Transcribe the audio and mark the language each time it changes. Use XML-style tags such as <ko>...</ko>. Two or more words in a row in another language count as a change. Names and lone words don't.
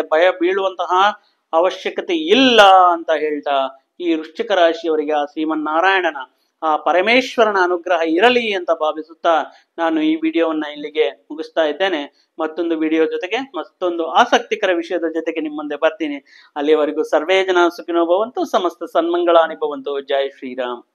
<kn>ಭಯ ಬೀಳುವಂತಹ ಅವಶ್ಯಕತೆ ಇಲ್ಲ ಅಂತ ಹೇಳ್ತಾ ಈ ವೃಶ್ಚಿಕ ರಾಶಿಯವರಿಗೆ ಆ ಶ್ರೀಮನ್ನಾರಾಯಣನ ಆ ಪರಮೇಶ್ವರನ ಅನುಗ್ರಹ ಇರಲಿ ಅಂತ ಭಾವಿಸುತ್ತಾ ನಾನು ಈ ವಿಡಿಯೋವನ್ನ ಇಲ್ಲಿಗೆ ಮುಗಿಸ್ತಾ ಇದ್ದೇನೆ. ಮತ್ತೊಂದು ವಿಡಿಯೋ ಜೊತೆಗೆ ಮತ್ತೊಂದು ಆಸಕ್ತಿಕರ ವಿಷಯದ ಜೊತೆಗೆ ನಿಮ್ಮ ಮುಂದೆ ಬರ್ತೀನಿ.</kn> <sa>ಅಲ್ಲಿವರೆಗೂ ಸರ್ವೇ ಜನ ಸುಖಿನೋ ಭವಂತು, ಸಮಸ್ತ ಸನ್ಮಂಗಳಾನಿ ಭವಂತು.</sa> <kn>ಜೈ ಶ್ರೀರಾಮ್.</kn>